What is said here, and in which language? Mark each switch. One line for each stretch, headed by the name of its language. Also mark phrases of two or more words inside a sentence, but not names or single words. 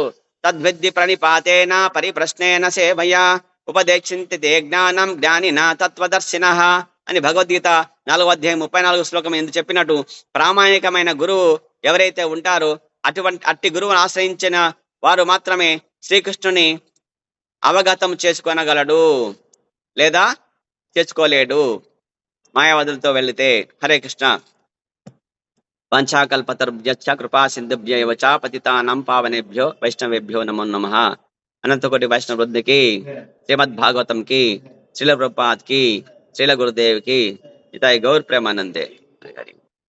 Sanskrit: తద్విద్ది ప్రణిపాతేన పరిప్రశ్నేన సేవయా ఉపదేశించితే జ్ఞానం జ్ఞానిన తత్వదర్శినః
Telugu: అని భగవద్గీత 4వ అధ్యాయం 34వ శ్లోకం ఎందుకు చెప్పినట్టు, ప్రామాణికమైన గురువు ఎవరైతే ఉంటారో అట్టి గురువును ఆశ్రయించిన వారు మాత్రమే శ్రీకృష్ణుని అవగతం చేసుకొనగలడు, లేదా చేసుకోలేడు మాయావాదులతో వెళితే.
Sanskrit: హరే కృష్ణ. వంచాకల్పతరుభ్యశ్చ కృపా సింధుభ్య ఏవ చ పతితానాం పావనేభ్యో వైష్ణవేభ్యో నమో నమః.
Telugu: అనంతకోటి వైష్ణవ వృద్ధికి, శ్రీమద్ భాగవతం కి, శ్రీల ప్రభుపాద్ కి, శ్రీల గురుదేవ్ కి, ఇతాయి గౌర్ ప్రేమానందే.